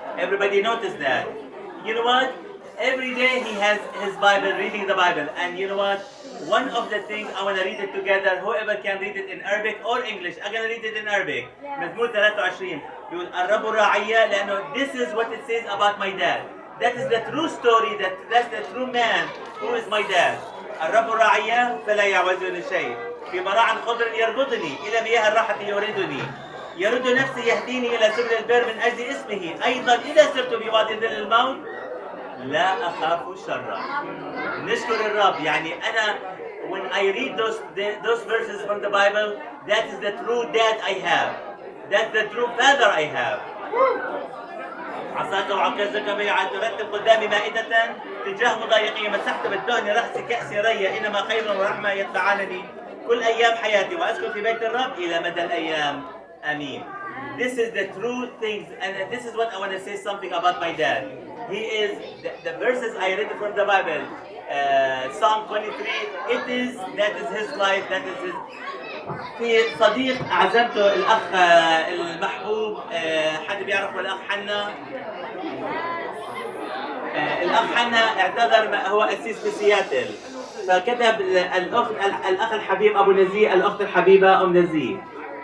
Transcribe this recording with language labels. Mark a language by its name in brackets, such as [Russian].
[English] Everybody noticed that. You know what? Every day he has his Bible, reading the Bible. And you know what? One of the things, I want to read it together. Whoever can read it in Arabic or English, I'm going to read it in Arabic. [Arabic] مزمور 23 يقول الرب راعية، لأنه [English] this is what it says about my dad. That is the true story, that's the true man who is my dad. [Arabic] الرب راعية فلا يعوزني شيء، في مراعٍ خضر يربضني، إلى مياه الراحة يوردني، يرد نفسي يهديني إلى سبل البر من أجل اسمه، أيضا إذا سرت في وادي ظل الموت لا أخاف شرا. نشكر الرب. أنا [English] when I read those verses from the Bible, that is the true dad I have. That's the true father I have. [Arabic] عصاك وعكازك معي ترتب قدامي مائدة تجاه مضايقي، مسحت بالدهن رأسي كأسي ريا، إنما خير ورحمة يتبعانني كل أيام حياتي، وأسكن في بيت الرب إلى مدى الأيام. آمين. [English] This is the true things, and this is what I want to say something about my dad. He is the verses I read from the Bible. Psalm 23. That is his life. That is his. [Arabic] في صديق عزمته الأخ المحبوب، حد بيعرفه الأخ حنا؟ الأخ حنا اعتذر، هو أسيس في سياتل، فكتب الأخ الحبيب أبو نزيه، الأخت الحبيبة أم نزيه.